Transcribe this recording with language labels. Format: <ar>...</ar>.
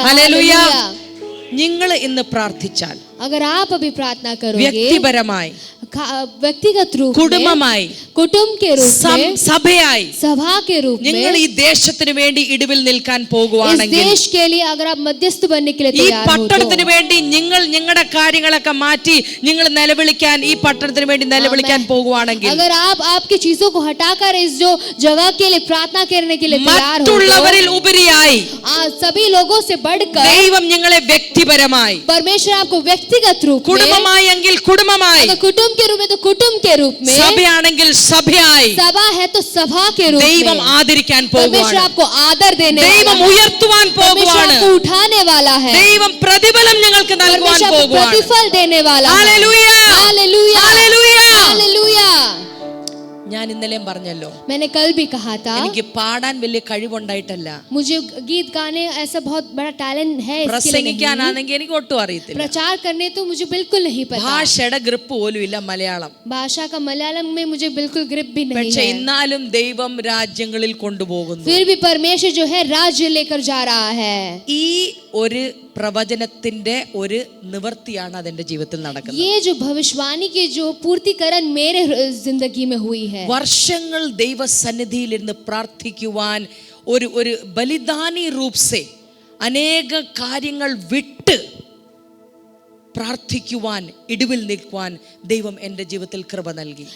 <ml>Hallelujah. നിങ്ങൾ ഇന്ന് പ്രാർത്ഥിച്ചാൽ,</ml> <hi>अगर आप अभी प्रार्थना करोगे</hi> <ml>വ്യക്തിപരമായി,</ml> <hi>व्यक्तिगत रूप में,</hi> <ml>കുടുംബമായി,</ml> <hi>कुटुंब के रूप में,</hi> <ml>സഭയായി,</ml> <hi>सभा के रूप</hi> <ml>നിങ്ങൾ</ml> <hi>में,</hi> <ml>ഈ ദേശത്തിന് വേണ്ടി ഇടിവിൽ നിൽക്കാൻ</ml> <hi>इस</hi> <ml>പോകുവാണെങ്കിൽ,</ml> <hi>देश के लिए अगर आप मध्यस्थ बनने के लिए</hi> <ml>ഈ</ml> <hi>तैयार हो</hi> <ml>പട്ടണത്തിന്</ml> <hi>तो,</hi> <ml>വേണ്ടി നിങ്ങൾ നിങ്ങളുടെ കാര്യങ്ങളൊക്കെ മാറ്റി നിങ്ങൾ നിലവിളിക്കാൻ, ഈ പട്ടണത്തിന് വേണ്ടി നിലവിളിക്കാൻ പോകുവാണെങ്കിൽ,</ml> <hi>अगर आप आपकी चीजों को हटाकर इस जो जगह के लिए प्रार्थना करने के लिए तैयार हो</hi> <ml>മറ്റുള്ളവരിൽ ഉപരിയായി</ml> <hi>सभी लोगों से बढ़कर</hi> <ml>ദൈവം നിങ്ങളെ വ്യക്തിപരമായി,</ml> <hi>परमेश्वर आपको व्यक्तिगत रूप में,</hi> <ml>കുടുംബമായി എങ്കിൽ കുടുംബമായി,</ml> <hi>अगर कुटुंब के रूप में तो कुटुंब के रूप में,</hi> <ml>സഭയാണെങ്കിൽ സഭയായി</ml> <hi>सभा है तो सभा के रूप</hi> <ml>ദൈവം</ml> <hi>में,</hi> <ml>ആദരിക്കാൻ</ml> <hi>परमेश्वर</hi> <ml>പോകുവാണ്.</ml> <hi>आपको आदर देने</hi> <ml>ദൈവം</ml> <hi>वाला है,</hi> <ml>ഉയർത്തുവാൻ</ml> <hi>परमेश्वर</hi> <ml>പോകുവാണ്.</ml> <hi>आपको उठाने वाला है,</hi> <ml>ദൈവം പ്രതിഫലം നിങ്ങൾക്ക് നൽകുവാൻ</ml> <hi>परमेश्वर आपको</hi> <ml>പോകുവാണ്.</ml> <hi>प्रतिफल देने वाला है.</hi> <ml>ഹല്ലേലൂയ.</ml> <hi>हालेलुया.</hi> <ml>ഹല്ലേലൂയ.</ml> <hi>हालेलुया.</hi> <ml>ഞാൻ ഇന്നലെയും പറഞ്ഞല്ലോ,</ml> <hi>मैंने कल भी कहा था,</hi> <ml>എനിക്ക് പാടാൻ വലിയ കഴിവുണ്ടായിട്ടല്ല,</ml> <hi>मुझे गीत गाने ऐसा बहुत बड़ा टैलेंट है इसके लिए नहीं.</hi> <ml>പ്രസംഗിക്കാനാണെങ്കിൽ എനിക്ക് ഒട്ടും അറിയത്തില്ല.</ml> <hi>प्रचार करने तो मुझे बिल्कुल नहीं पता,</hi> <ml>ഭാഷയുടെ ഗ്രിപ്പ് പോലും ഇല്ല മലയാളം.</ml> <hi>भाषा का मलयालम में मुझे बिल्कुल ग्रिप भी नहीं</hi> <ml>പക്ഷെ</ml> <hi>है.</hi> <ml>എന്നാലും ദൈവം രാജ്യങ്ങളിൽ കൊണ്ടുപോകുന്നു.</ml> <hi>फिर भी परमेश्वर जो है राज्य लेकर जा रहा है.</hi> <ml>ഈ ഒരു പ്രവചനത്തിന്റെ ഒരു നിവർത്തിയാണ് അതെന്റെ ജീവിതത്തിൽ നടക്കുന്നത്.</ml> <hi>ये जो भविष्यवाणी की जो पूर्तिकरण मेरे जिंदगी में हुई है.</hi> <ml>വർഷങ്ങൾ ദൈവസന്നിധിയിൽ ഇരുന്ന് പ്രാർത്ഥിക്കുവാൻ, ഒരു ബലിദാനി റൂപ്സെ അനേക കാര്യങ്ങൾ വിട്ട് പ്രാർത്ഥിക്കുവാൻ, ഇടിവിൽ നിൽക്കുവാൻ ദൈവം എൻ്റെ ജീവിതത്തിൽ കൃപ നൽകി.</ml>